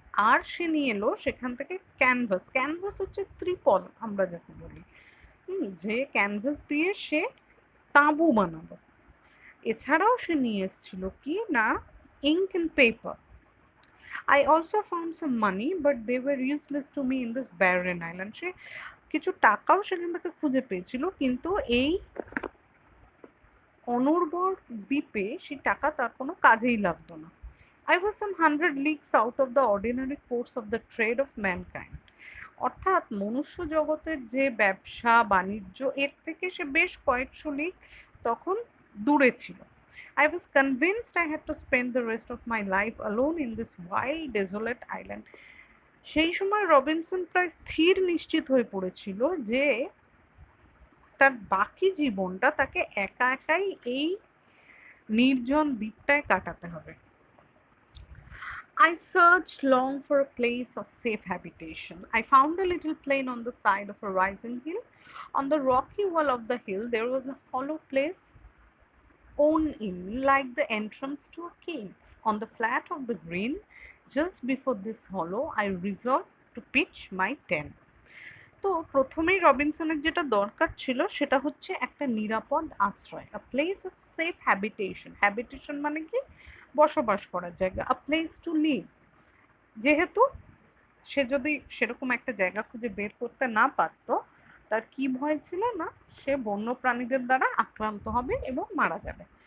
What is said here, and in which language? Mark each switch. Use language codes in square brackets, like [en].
[bn] আর সে নিয়ে এলো সেখান থেকে ক্যানভাস। ক্যানভাস হচ্ছে ত্রিপল আমরা যাকে বলি, যে ক্যানভাস দিয়ে সে তাঁবু বানালো। এছাড়াও সে নিয়ে এসেছিল কি না, [en] Ink and paper. I also found some money, but they were useless to me in this barren island. [bn] সে কিছু টাকাও সেখান থেকে খুঁজে পেয়েছিল, কিন্তু এই অনুর্বর দ্বীপে সেই টাকা তার কোনো কাজেই লাগতো না। [en] I was some 100 leagues out of the ordinary course of the trade of mankind. [bn] অর্থাৎ মনুষ্য জগতের যে ব্যবসা বাণিজ্য, এর থেকে সে বেশ কয়েকশো লিগ তখন দূরে ছিল। [en] I was convinced I had to spend the rest of my life alone in this wild, desolate island. [bn] সেই সময় রবিনসন প্রায় স্থির নিশ্চিত হয়ে পড়েছিল যে তার বাকি জীবনটা তাকে একা একাই এই নির্জন দ্বীপটায় কাটাতে হবে। [en] I searched long for a place of safe habitation. I found a little plain on the side of a rising hill. On the rocky wall of the hill, there was a hollow place worn in like the entrance to a cave. On the flat of the green, just before this hollow, I resolved to pitch my tent. [bn] তো প্রথমেই রবিনসনের যেটা দরকার ছিল সেটা হচ্ছে একটা নিরাপদ আশ্রয়, [en] A place of safe habitation. [bn] Habitation মানে কি? বসবাস করার জায়গা, [en] A place to live. [bn] যেহেতু সে যদি সেরকম একটা জায়গা খুঁজে বের করতে না পারত, তার কি ভয় ছিল না সে বন্য প্রাণীদের দ্বারা আক্রান্ত হবে এবং মারা যাবে।